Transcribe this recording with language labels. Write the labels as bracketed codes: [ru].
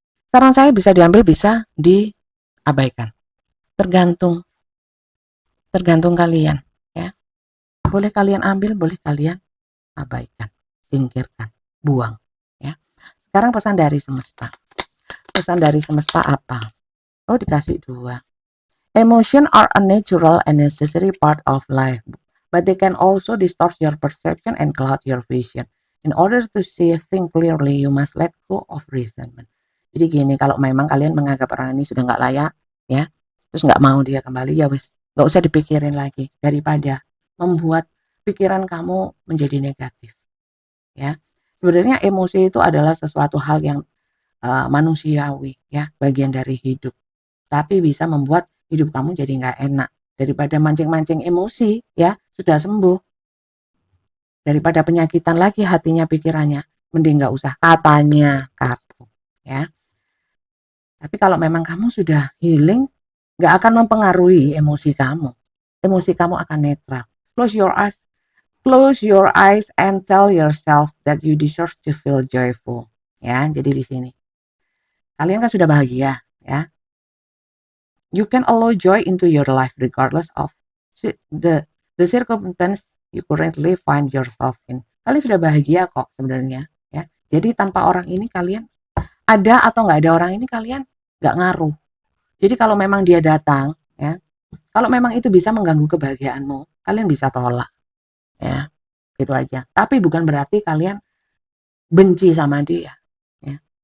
[id] Saran saya bisa diambil, bisa diabaikan. Tergantung kalian ya. Boleh kalian ambil, boleh kalian abaikan, singkirkan, buang ya. Sekarang pesan dari semesta. Pesan dari semesta apa? Oh, dikasih dua. [en] Emotion are a natural and necessary part of life, but they can also distort your perception and cloud your vision. In order to see things clearly, you must let go of resentment. [id] Jadi gini, kalau memang kalian menganggap orang ini sudah nggak layak, ya, terus nggak mau dia kembali, ya wis, nggak usah dipikirin lagi, daripada membuat pikiran kamu menjadi negatif, ya. Sebenarnya emosi itu adalah sesuatu hal yang manusiawi, ya, bagian dari hidup, tapi bisa membuat hidup kamu jadi nggak enak. Daripada mancing-mancing emosi, ya, sudah sembuh. Daripada penyakitan lagi hatinya, pikirannya, mending nggak usah, katanya kaku, ya. Tapi kalau memang kamu sudah healing, nggak akan mempengaruhi emosi kamu. Emosi kamu akan netral. [en] Close your eyes, close your eyes and tell yourself that you deserve to feel joyful. [id] Ya, jadi di sini kalian kan sudah bahagia, ya. [en] You can allow joy into your life regardless of the the circumstance you currently find yourself in. [id] Kalian sudah bahagia kok sebenarnya, ya. Jadi tanpa orang ini kalian ada atau nggak ada orang ini, kalian nggak ngaruh. Jadi kalau memang dia datang, ya, kalau memang itu bisa mengganggu kebahagiaanmu, kalian bisa tolak, ya, itu aja. Tapi bukan berarti kalian benci sama dia, ya.